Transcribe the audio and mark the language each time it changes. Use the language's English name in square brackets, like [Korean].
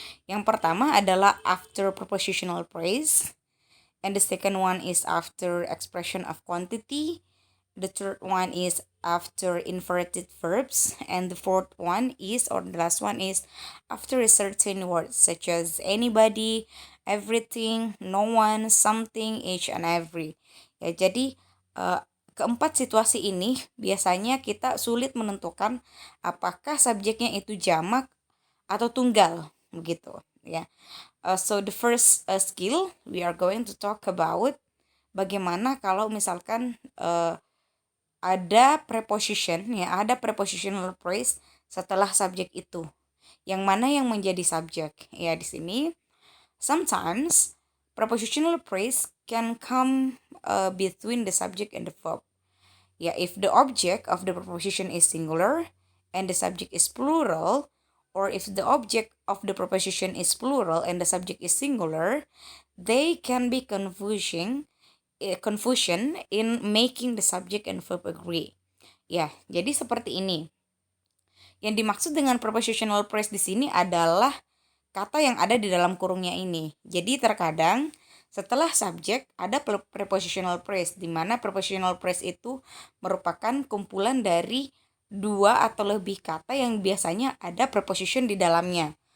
[Indonesian] Yang pertama adalah [English] after prepositional phrase, and the second one is after expression of quantity, the third one is after inverted verbs, and the fourth one is, or the last one is, after a certain word such as anybody, everything, no one, something, each and every. [Indonesian] Ya, jadi keempat situasi ini biasanya kita sulit menentukan apakah subjeknya itu jamak atau tunggal begitu ya. [English] So the first skill we are going to talk about [Indonesian] bagaimana kalau misalkan ada preposition ya, ada prepositional phrase setelah subjek itu. Yang mana yang menjadi subjek? Ya di sini [English] sometimes prepositional phrase can come between the subject and the verb. Ya, if the object of the preposition is singular and the subject is plural, or if the object of the preposition is plural and the subject is singular, they can be confusion in making the subject and verb agree. [Indonesian] Ya, jadi seperti ini. Yang dimaksud dengan prepositional phrase di sini adalah kata yang ada di dalam kurungnya ini. Jadi terkadang setelah subjek ada prepositional phrase, di mana prepositional phrase itu merupakan kumpulan dari dua atau lebih kata yang biasanya ada preposition di dalamnya.